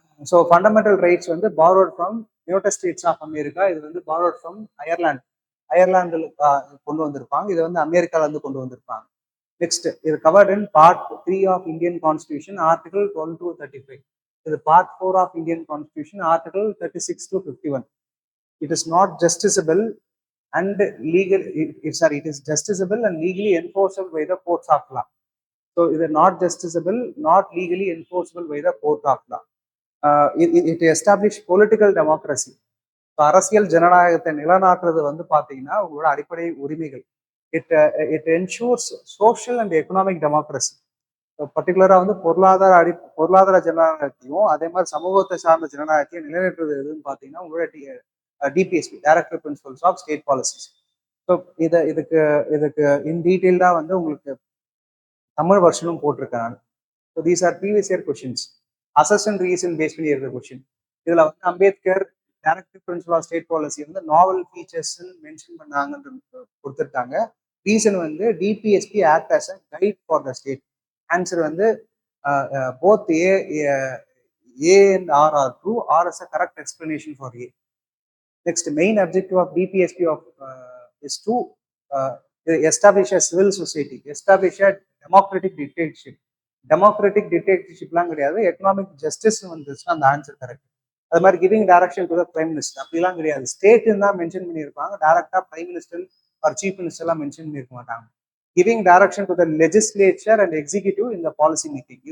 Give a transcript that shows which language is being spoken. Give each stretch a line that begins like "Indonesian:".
English: So fundamental rights வந்து borrowed from United States of America.
Tamil: இது வந்து பாரோட் ஃப்ரம் அயர்லாண்டில் கொண்டு வந்திருப்பாங்க. இது வந்து அமெரிக்கால இருந்து கொண்டு வந்திருப்பாங்க. நெக்ஸ்ட், இது
English: Covered in part 3 of Indian constitution article 12 to 35. இது part 4 of Indian constitution article 36 to 51. It is not justiciable and legal. It is justiciable and legally enforceable by the courts of law. So
Tamil: இது
English: not justiciable, not legally enforceable by the court of law. It establish political democracy.
Tamil: அரசியல் ஜனநாயகத்தை நிலநாட்டுறது வந்து பாத்தீங்கன்னா உங்களோட அடிப்படை உரிமைகள்.
English: It ensures social and economic democracy.
Tamil: பர்டிகுலரா வந்து பொருளாதார ஜனநாயகத்தையும் அதே மாதிரி சமூகத்தை சார்ந்த ஜனநாயகத்தையும் நிலைநாட்டுறது எதுன்னு பாத்தீங்கன்னா உங்களோட DPSP, director principles of state policies. So இதுக்கு இன் டீட்டெயில்டா வந்து உங்களுக்கு தமிழ் வருஷனும் போட்டிருக்கேன் நான்.
English: So these are previous year questions. Assess and reason base பண்ணி இருக்கிற question.
Tamil: இதுல வந்து Ambedkar director principal of state policy வந்து நாவல் ஃபீச்சர்ஸ் மென்ஷன் பண்ணாங்கன்னு கொடுத்துருக்காங்க.
English: Reason வந்து DPSP act as a guide for the state. Answer வந்து both A and R are true, R as a correct explanation for A. Next, main objective of DPSP is to establish a civil society, establish a democratic dictatorship.
Tamil: Democratic dictatorshipலாம் கிடையாது, economic justice வந்துச்சுன்னா அந்த answer correct. அது மாதிரி giving direction to the prime minister அப்படிலாம் கிடையாது. ஸ்டேட்னு தான் mention பண்ணியிருப்பாங்க. டைரக்டா prime minister R chief minister எல்லாம் மென்ஷன் பண்ணியிருக்க மாட்டாங்க.
English: Giving direction to the legislature and executive இந்த policy making.